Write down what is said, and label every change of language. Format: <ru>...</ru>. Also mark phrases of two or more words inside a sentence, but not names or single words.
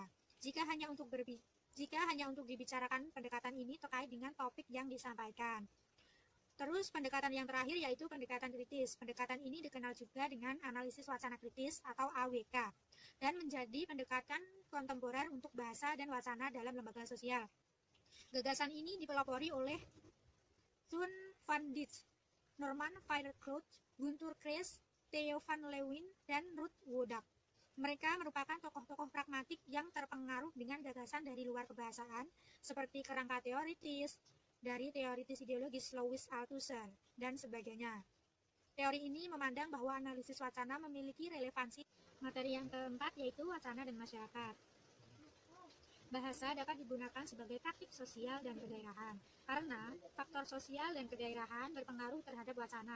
<id>Jika hanya untuk dibicarakan, pendekatan ini terkait dengan topik yang disampaikan. Terus pendekatan yang terakhir yaitu pendekatan kritis. Pendekatan ini dikenal juga dengan analisis wacana kritis atau AWK dan menjadi pendekatan kontemporer untuk bahasa dan wacana dalam lembaga sosial. Gagasan ini dipelopori oleh Thun van Dijk, Norman Feilkroot, Guntur Krees, Theo van Leeuwen, dan Ruud Wodak. Mereka merupakan tokoh-tokoh pragmatik yang terpengaruh dengan gagasan dari luar kebahasaan seperti kerangka teoritis, dari teoritis ideologis Louis Althusser, dan sebagainya. Teori ini memandang bahwa analisis wacana memiliki relevansi. Materi yang keempat yaitu wacana dan masyarakat. Bahasa dapat digunakan sebagai taktik sosial dan kedaerahan, karena faktor sosial dan kedaerahan berpengaruh terhadap wacana.</id>